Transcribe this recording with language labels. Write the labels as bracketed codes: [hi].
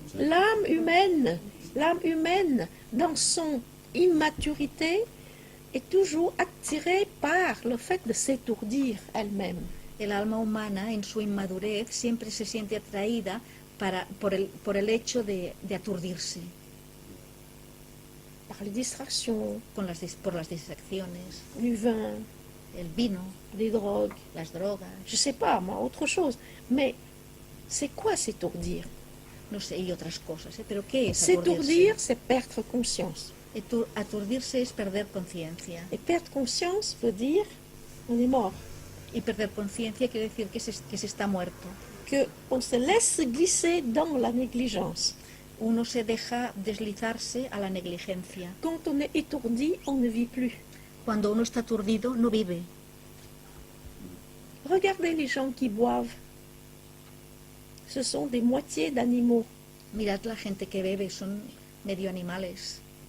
[fr] L'âme humaine, dans son immaturité, est toujours attirée par le fait de s'étourdir elle-même. [es] El alma humana en su inmadurez siempre se siente atraída por el hecho de aturdirse. [fr] par les distractions, [es] por las distracciones, [fr] du vin, [es] el vino, [fr] des drogues, [es] las drogas, [fr] je sais pas moi, autre chose. Mais c'est quoi s'étourdir? [es] no sé, y otras cosas, ¿eh? Pero ¿qué es [fr] S'étourdir, [es] aturdirse? [fr] c'est perdre conscience. [es] Aturdirse es perder conciencia. [fr] Et perdre conscience veut dire on est mort. [es] Y perder conciencia quiere decir que se está muerto. [fr] Qu'on se laisse glisser dans la négligence. [es] Uno se deja deslizarse a la negligencia. [fr] Quand on est étourdi, on ne vit plus. [es] Cuando uno está aturdido, no vive. [fr] Regardez les gens qui boivent. Ce sont des moitiés d'animaux. [es] Mirad la gente que bebe, son medio animales,